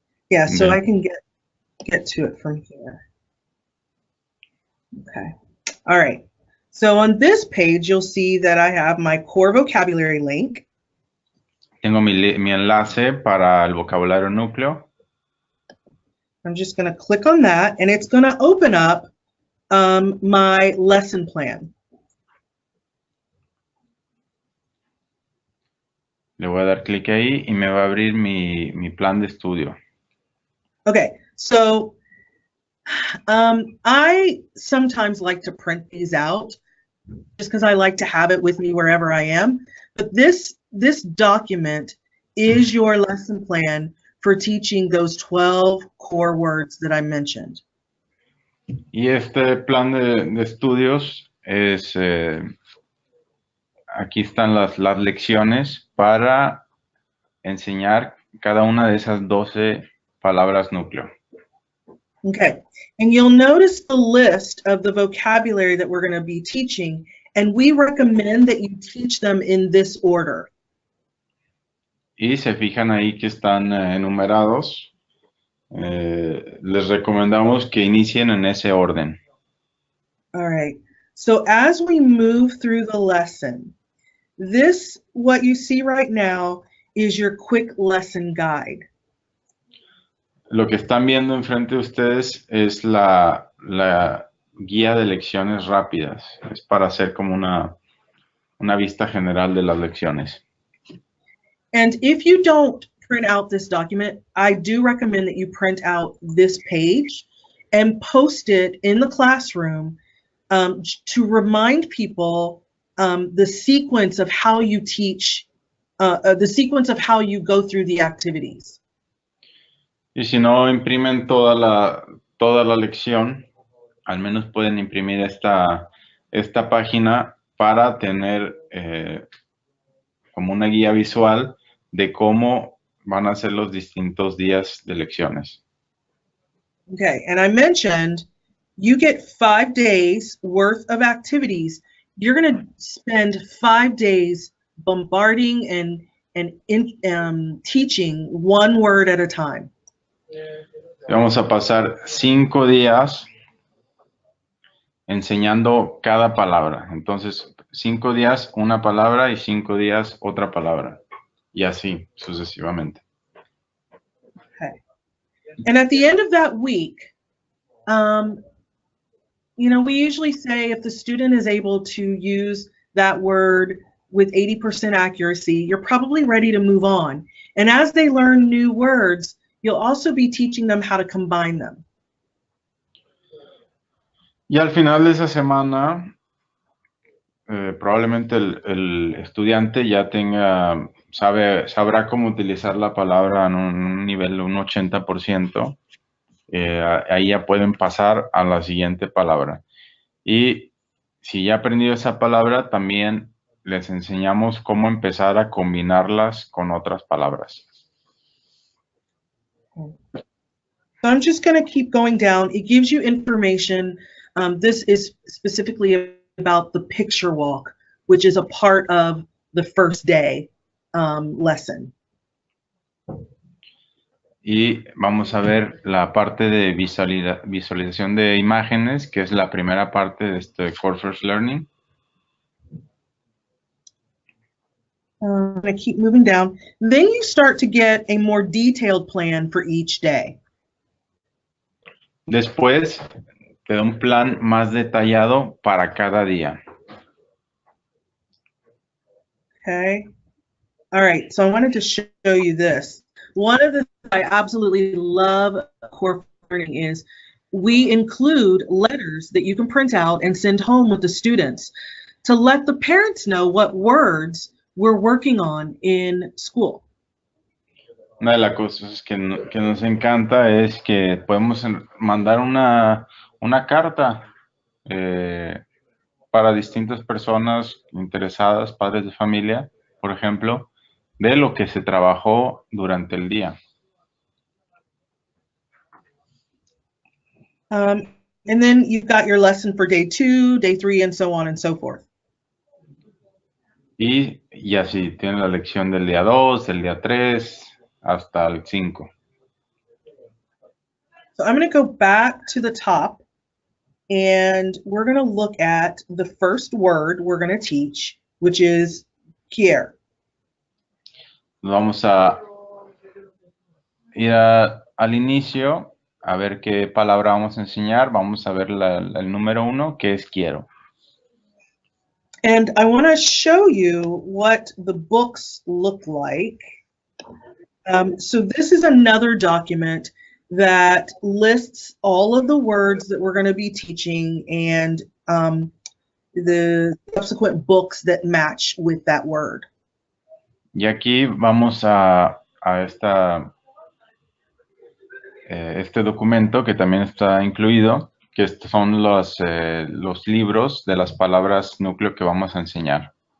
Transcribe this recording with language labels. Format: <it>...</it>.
<en>Yeah, so I can get to it from here. Okay. All right. So on this page, you'll see that I have my core vocabulary link.</en> <es>Tengo mi enlace para el vocabulario núcleo.</es> <en>I'm just going to click on that, and it's going to open up my lesson plan.</en> <es>Le voy a dar clic ahí y me va a abrir mi plan de estudio.</es> <en>Okay, so I sometimes like to print these out just because I like to have it with me wherever I am. But this document is your lesson plan for teaching those 12 core words that I mentioned.</en> <es>Y este plan de estudios es, aquí están las lecciones para enseñar cada una de esas 12 palabras núcleo.</es> <en>Okay, and you'll notice the list of the vocabulary that we're going to be teaching, and we recommend that you teach them in this order.</en> <es>Y se fijan ahí que están enumerados. Les recomendamos que inicien en ese orden.</es> <en>All right, so as we move through the lesson, what you see right now is your quick lesson guide.</en> <es>Lo que están viendo enfrente de ustedes es la guía de lecciones rápidas. Es para hacer como una vista general de las lecciones.</es> <en>And if you don't print out this document, I do recommend that you print out this page and post it in the classroom to remind people the sequence of how you teach, the sequence of how you go through the activities.</en> <es>Y si no imprimen toda la lección, al menos pueden imprimir esta página para tener como una guía visual de cómo van a ser los distintos días de lecciones.</es> <en>Okay, and I mentioned you get 5 days worth of activities. You're going to spend 5 days bombarding and teaching one word at a time.</en> <es>Vamos a pasar 5 días enseñando cada palabra. Entonces, 5 días una palabra y 5 días otra palabra. Y así sucesivamente.</es> <en>Okay. And at the end of that week, you know, we usually say if the student is able to use that word with 80% accuracy, you're probably ready to move on. And as they learn new words, you'll also be teaching them how to combine them.</en> <es>Y al final de esa semana, probablemente el estudiante ya sabrá cómo utilizar la palabra en un nivel de un 80%. Ahí ya pueden pasar a la siguiente palabra. Y si ya aprendido esa palabra, también les enseñamos cómo empezar a combinarlas con otras palabras.</es> <en>So I'm just going to keep going down. It gives you information. This is specifically about the picture walk, which is a part of the first day lesson.</en> <es>Y vamos a ver la parte de visualización de imágenes, que es la primera parte de este Core First Learning.</es> <en>I'm going to keep moving down. Then you start to get a more detailed plan for each day.</en> <es>Después te da un plan más detallado para cada día.</es> <en>Okay. All right, so I wanted to show you this. One of the things I absolutely love Core Learning is we include letters that you can print out and send home with the students to let the parents know what words we're working on in school.</en> <es>Una de las cosas que nos encanta es que podemos mandar una carta para distintas personas interesadas, padres de familia, por ejemplo, de lo que se trabajó durante el día.</es> <en>And then you've got your lesson for day 2, day 3, and so on and so forth.</en> <es>Y así, tiene la lección del día 2, del día 3, hasta el 5.</es> <en>So I'm going to go back to the top, and we're going to look at the first word we're going to teach, which is quiero.</en> <es>Vamos a ir al inicio, a ver qué palabra vamos a enseñar. Vamos a ver el número 1, que es quiero.</es> <en>And I want to show you what the books look like. So this is another document that lists all of the words that we're going to be teaching and the subsequent books that match with that word.</en> <es>Y aquí vamos a este documento que también está incluido, que estos son los libros de las palabras núcleo que vamos a enseñar.</es>